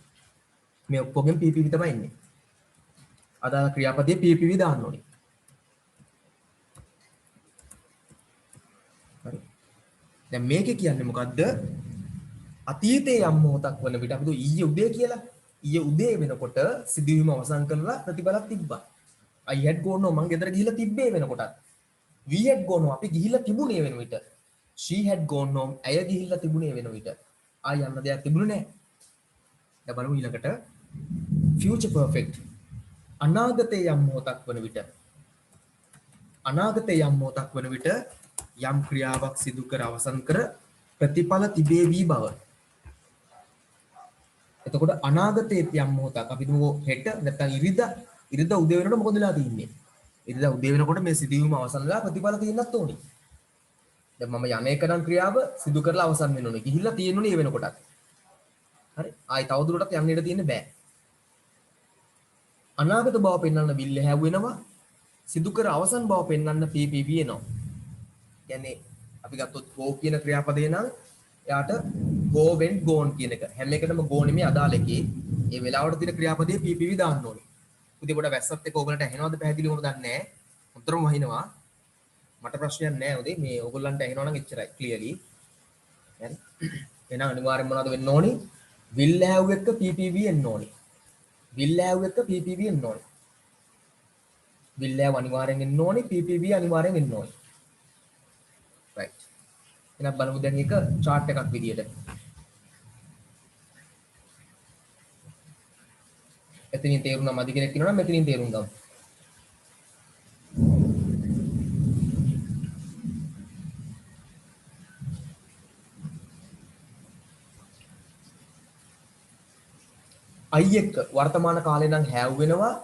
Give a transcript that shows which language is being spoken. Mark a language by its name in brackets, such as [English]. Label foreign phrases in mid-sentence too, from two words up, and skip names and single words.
[Sinhala] මේ ඔක්කොගෙන් PPV තමයි ඉන්නේ. අදාළ ක්‍රියාපදයේ PPV දාන්න ඕනි. හරි. දැන් මේකේ කියන්නේ මොකද්ද? අතීතයේ යම් මොහොතක් වන විට අපි ඊයේ උදේ කියලා. ඊයේ උදේ වෙනකොට සිදුවීම අවසන් කරලා ප්‍රතිඵලක් තිබ්බා. [English] I had gone home [Sinhala] මං ගෙදර ගිහිල්ලා තිබ්බේ වෙනකොටත්. [English] We had gone home [Sinhala] අපි ගිහිල්ලා තිබුණේ වෙන විට. [English] She had gone home [Sinhala] ඇය ගිහිල්ලා තිබුණේ වෙන විට. ආය යන්න දෙයක් තිබුණේ නැහැ. දැන් බලමු ඊළඟට [English] future perfect [Sinhala] අනාගතයේ යම් මොහොතක් වන විට අනාගතයේ යම් මොහොතක් වන විට යම් ක්‍රියාවක් සිදු කර අවසන් කර ප්‍රතිඵල තිබේවි බව. එතකොට අනාගතයේ යම් මොහොතක් අපි දුමු හෙට නැත්නම් ඉරිදා උදේ වෙනකොට මොකද වෙලා තින්නේ? ඉරිදා උදේ වෙනකොට මේ සිදුවීම අවසන් වෙලා ප්‍රතිඵල තියෙන්නත් ඕනේ. දැන් මම යන එක නම් ක්‍රියාව සිදු කරලා අවසන් වෙන්න ඕනේ. ගිහිල්ලා තියෙන්න ඕනේ ඒ වෙනකොටත්. හරි. ආයි තවදුරටත් යන්න ඉඩ තියෙන්න බෑ. අනාගත බව පෙන්වන්න [English] will have [Sinhala] වෙනවා. සිදු කර අවසන් බව පෙන්වන්න PPV එනවා. කියන්නේ අපි ගත්තොත් go කියන ක්‍රියාපදේ නම් එයාට [English] go went gone [Sinhala] කියන එක. හැම එකටම go නෙමෙයි අදාළ එකේ. ඒ වෙලාවට තියෙන ක්‍රියාපදයේ PPV දාන්න ඕනේ. උදේ කොට වැස්සත් එක්ක ඕගලන්ට ඇහෙනවද පැහැදිලිවම දන්නේ නැහැ. උතරම වහිනවා. මට ප්‍රශ්නයක් නැහැ උදේ. මේ ඕගොල්ලන්ට ඇහෙනවා නම් එච්චරයි ක්ලියර්ලි. හරි. එහෙනම් අනිවාර්යෙන්ම මොනවද වෙන්න ඕනේ? [English] will have [Sinhala] එක PPV එන්න ඕනේ. [English] will have [Sinhala] එක PPV එන්න ඕනේ. [English] will have [Sinhala] අනිවාර්යෙන් එන්න ඕනේ. PPV අනිවාර්යෙන් එන්න ඕනේ. right. එහෙනම් බලමු දැන් එක chart එකක් විදියට. එතනින් තේරුණා මදි කෙනෙක් ඉන්නවා නම් මෙතනින් තේරුම් ගමු. I එක වර්තමාන කාලේ නම් have වෙනවා.